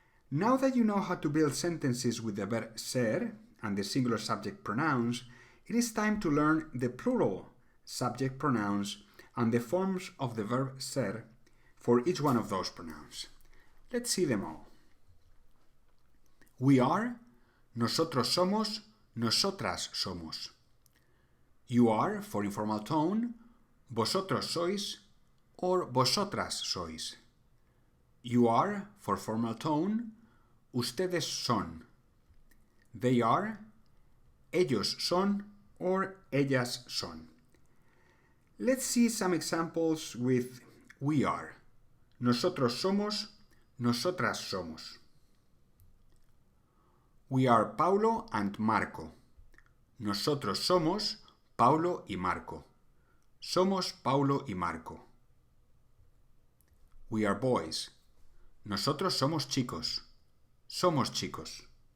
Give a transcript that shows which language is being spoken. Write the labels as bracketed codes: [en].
[en] Now that you know how to build sentences with the verb ser and the singular subject pronouns, it is time to learn the plural subject pronouns and the forms of the verb ser for each one of those pronouns. Let's see them all. We are, [es] nosotros somos, nosotras somos. [en] You are, for informal tone, [es] vosotros sois [en] or [es] vosotras sois. [en] You are, for formal tone, [es] ustedes son. [en] They are, [es] ellos son or ellas son. [en] Let's see some examples with we are. [es] Nosotros somos, nosotras somos. [en] We are Paulo and Marco. [es] Nosotros somos Paulo y Marco. Somos Paulo y Marco. [en] We are boys. [es] Nosotros somos chicos. Somos chicos.